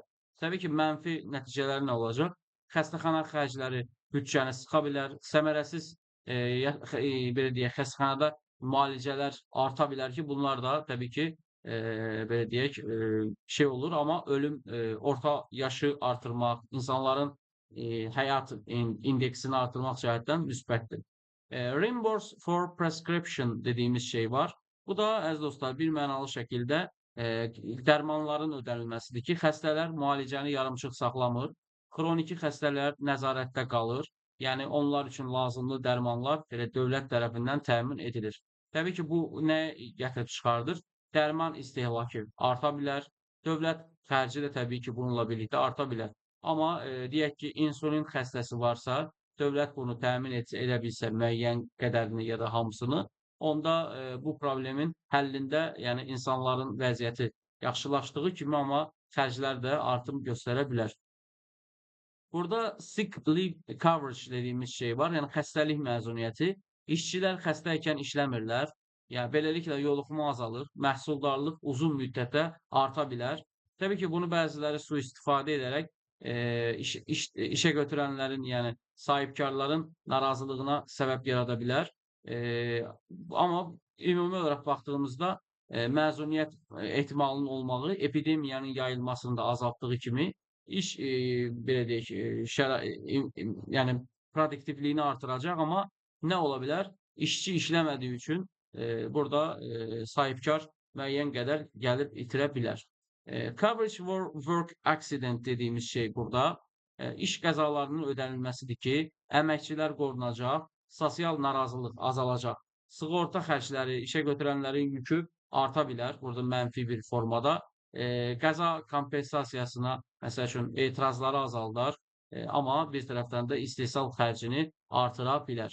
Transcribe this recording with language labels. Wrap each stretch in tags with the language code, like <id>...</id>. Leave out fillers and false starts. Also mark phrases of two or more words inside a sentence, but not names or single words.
<az>Təbii ki, mənfi nəticələri nə olacaq? Xəstəxana xərcləri büdcəni sıxa bilər, səmərəsiz belə deyək, xəstəxanada müalicələr arta bilər ki, bunlar da təbii ki, belə deyək, şey olur, amma ölüm, orta yaşı artırmaq, insanların həyat indeksini artırmaq cəhətdən müsbətdir.</az> <en>Reimburse for prescription</en> <az>dediyimiz şey var. Bu da əziz dostlar, bir mənalı şəkildə dərmanların ödənilməsidir ki, xəstələr müalicəni yarımçıq saxlamır, xroniki xəstələr nəzarətdə qalır. Yəni onlar üçün lazımlı dərmanlar elə dövlət tərəfindən təmin edilir. Təbii ki, bu nə gətirib çıxardır? Dərman istehlakı arta bilər. Dövlət xərci də təbii ki, bununla birlikdə arta bilər. Amma deyək ki, insulin xəstəsi varsa, dövlət bunu təmin edə bilsə müəyyən qədərini ya da hamısını, onda bu problemin həllində, yəni insanların vəziyyəti yaxşılaşdığı kimi, amma xərclər də artım göstərə bilər. Burada</az> <en>sick leave coverage</en> <az>dediğimiz şey var. Yəni xəstəlik məzuniyyəti. İşçilər xəstəykən işləmirlər. Yəni beləliklə yoluxma azalır, məhsuldarlıq uzun müddətə arta bilər. Təbii ki, bunu bəziləri sui-istifadə edərək işə götürənlərin, yəni sahibkarların narazılığına səbəb yarada bilər. Amma ümumi olaraq baxdığımızda məzuniyyət ehtimalının olmağı epidemiyanın yayılmasını da azaltdığı kimi iş belə deyək, yəni produktivliyini artıracaq, amma nə ola bilər? İşçi işləmədiyi üçün burada sahibkar müəyyən qədər gəlib itirə bilər.</az> <en>Coverage for work accident</en> <az>dediyimiz şey burada iş qəzalarının ödənilməsidir ki, əməkçilər qorunacaq, sosial narazılıq azalacaq, sığorta xərcləri, işə götürənlərin yükü arta bilər burada mənfi bir formada. Qəza kompensasiyasına məsəl üçün etirazları azaldar, amma bir tərəfdən də istehsal xərcini artıra bilər.</az>